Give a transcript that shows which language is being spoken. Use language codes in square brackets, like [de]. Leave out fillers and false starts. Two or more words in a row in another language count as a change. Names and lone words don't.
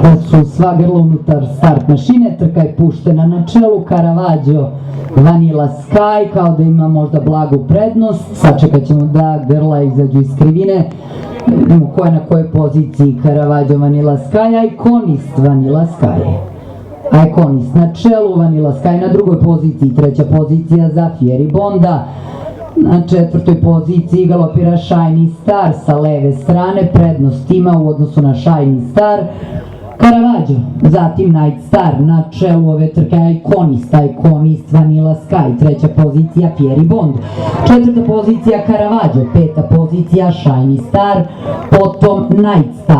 [sr] su sva grla unutar start mašine, trka je puštena na čelu, Caravaggio, Vanilla Sky, kao da ima možda blagu prednost, sačekat ćemo da grla izađu iz krivine, vidimo ko je na kojoj poziciji, Caravaggio, Vanilla Sky, Iconist, Vanilla Sky. Iconist na čelu, Vanilla Sky na drugoj poziciji, treća pozicija za Fieribonda. Na četvrtoj poziciji galopira Shiny Star sa leve strane, prednost ima u odnosu na Shiny Star. Caravaggio, zatim Night Star, na čelu ove trke Iconist, Vanilla Sky, treća pozicija Fieribond, četvrta pozicija Caravaggio, peta pozicija Shiny Star, potom Night Star.